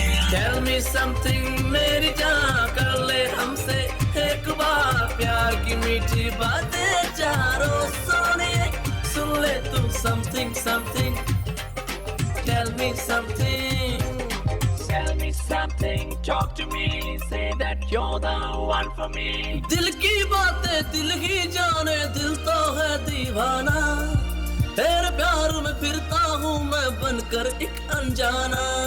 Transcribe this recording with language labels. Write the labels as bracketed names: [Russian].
[English] Tell me something [Hindi] मेरी जान, कर ले हमसे एक बार प्यार की मीठी बातें चारों सोनिए, सुन ले तू [English] something something. Tell me something. Tell me something, talk to me, say that you're the one for me. [Hindi] दिल की बातें दिल ही जाने, दिल तो है दीवाना, तेरे प्यार में फिरता हूँ मैं बनकर एक अनजाना.